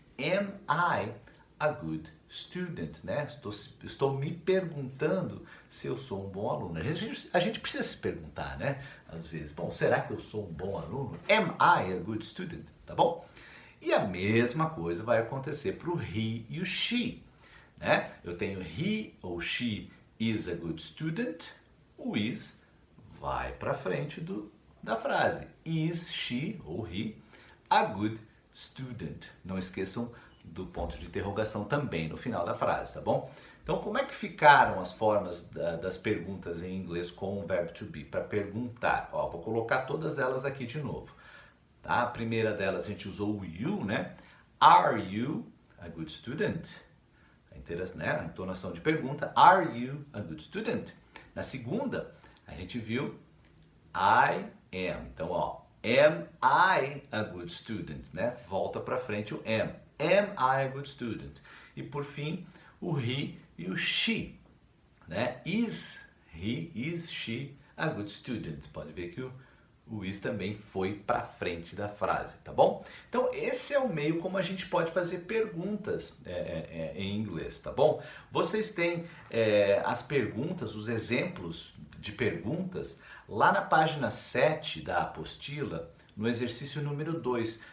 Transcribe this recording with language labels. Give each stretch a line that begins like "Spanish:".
English: Am I a good student, né?
Portuguese: Estou me perguntando se eu sou um bom aluno. A gente precisa se perguntar, né? Às vezes, bom, será que eu sou um bom aluno?
English: Am I a good student?
Portuguese: Tá bom? E a mesma coisa vai acontecer para o he e o she, né? Eu tenho
English: he ou she is a good student.
Portuguese: O is vai para frente da frase.
English: Is she ou he a good student?
Portuguese: Não esqueçam do ponto de interrogação também no final da frase, tá bom? Então, como é que ficaram as formas das perguntas em inglês com o verbo to be? Para perguntar, ó, vou colocar todas elas aqui de novo. Tá? A primeira delas a gente usou o you, né?
English: Are you a good student? Né?
Portuguese: A entonação de pergunta,
English: are you a good student?
Portuguese: Na segunda, a gente viu I am. Então, ó,
English: am I a good student?
Portuguese: Né? Volta para frente o am.
English: Am I a good student?
Portuguese: E por fim, o he e o she. Né?
English: Is he, is she a good student?
Portuguese: Pode ver que o is também foi para frente da frase, tá bom? Então esse é o meio como a gente pode fazer perguntas em inglês, tá bom? Vocês têm as perguntas, os exemplos de perguntas lá na página 7 da apostila, no exercício número 2.